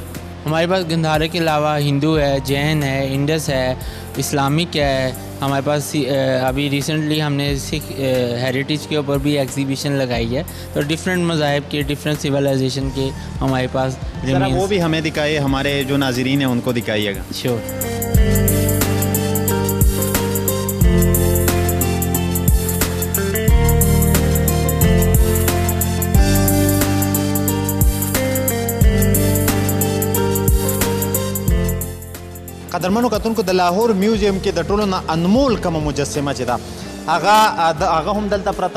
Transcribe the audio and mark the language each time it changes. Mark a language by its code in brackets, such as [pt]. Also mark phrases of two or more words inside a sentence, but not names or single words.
[ur] ہمارے پاس گندھارے کے علاوہ ہندو ہے، جین ہے، انڈس ہے، اسلامک ہے. ہمارے پاس ابھی ریسنٹلی ہم نے سکھ ہیریٹیج کے اوپر بھی ایگزیبیشن لگائی ہے. تو ڈفرنٹ مذاہب کے، ڈفرنٹ سویلائزیشن کے ہمارے پاس وہ بھی ہمیں دکھائیے، ہمارے جو ناظرین ہیں ان کو دکھائیے گا. श्योर. [ps] قدرمنو کتونکو د لاهور میوزیم کې د ټولو نه انمول کومه مجسمه چې ده هغه هم دلته پرته ده.